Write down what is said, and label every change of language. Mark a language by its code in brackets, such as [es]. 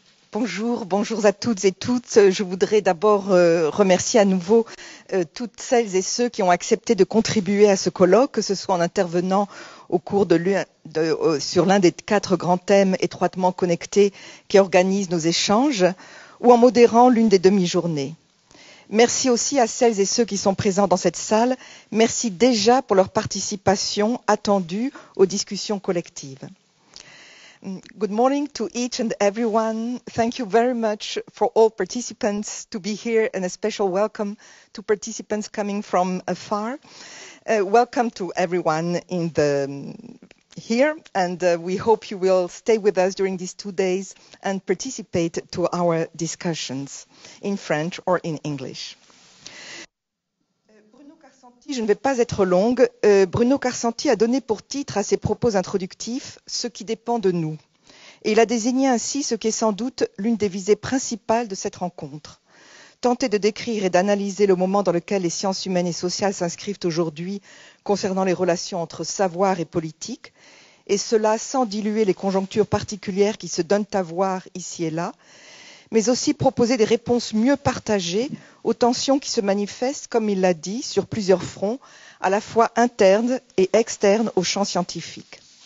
[fr] Bonjour, bonjour à toutes et tous. Je voudrais d'abord remercier à nouveau toutes celles et ceux qui ont accepté de contribuer à ce colloque, que ce soit en intervenant au cours sur l'un des 4 grands thèmes étroitement connectés qui organisent nos échanges, ou en modérant l'une des demi-journées. Merci aussi à celles et ceux qui sont présents dans cette salle. Merci déjà pour leur participation attendue aux discussions collectives. [en] Good morning to each and everyone. Thank you very much for all participants to be here, and a special welcome to participants coming from afar. Welcome to everyone here, and we hope you will stay with us during these 2 days and participate to our discussions in French or in English. [fr] Je ne vais pas être longue. Bruno Karsanti a donné pour titre à ses propos introductifs « Ce qui dépend de nous ». Et il a désigné ainsi ce qui est sans doute l'une des visées principales de cette rencontre. Tenter de décrire et d'analyser le moment dans lequel les sciences humaines et sociales s'inscrivent aujourd'hui concernant les relations entre savoir et politique, et cela sans diluer les conjonctures particulières qui se donnent à voir ici et là, mais aussi proposer des réponses mieux partagées aux tensions qui se manifestent, comme il l'a dit, sur plusieurs fronts, à la fois internes et externes au champ scientifique.